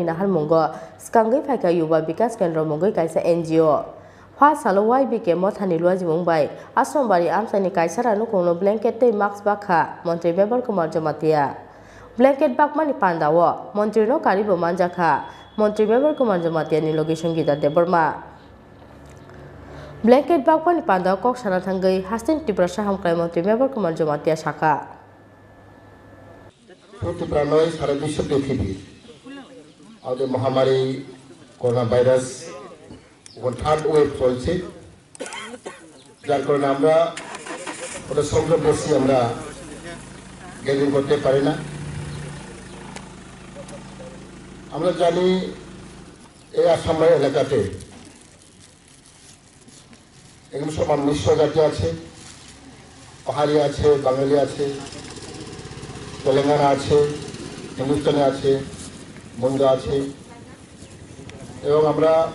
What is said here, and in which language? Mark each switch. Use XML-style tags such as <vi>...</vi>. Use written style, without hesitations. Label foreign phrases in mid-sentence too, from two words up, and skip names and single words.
<trp>nahar mungo skangai phaika yuba bikas kendra mungoi kaisa NGO First salo YBK mothani luaji mumbai Asrambari amchani kaisara nukungno blanket tei mask bakha Mantri Kokborok Jamatia blanket bakmani pandao Mantri no karibo manjakha Mantri Kokborok Jamatia ni logi Sangeeta Deborma blanket bakmani pandao kok sana thangai hasten Tripura hamklai Mantri Kokborok Jamatia shaka</trp> <bn>Tripura নয় সারা বিশ্ব পৃথিবী আমাদের মহামারী করোনা ভাইরাস</bn> <en>third wave</en> <bn>চলছে যার কারণে আমরা ওটা সংখ্যা বেশি আমরা গ্যাদারিং করতে পারি না আমরা জানি এই আসাম এলাকাতে এখানে সব মিশ্র জাতি আছে পাহাড়ি আছে বাঙালি আছে তেলেঙ্গানা আছে হিন্দুস্তানে আছে বঙ্গ আছে এবং আমরা</bn>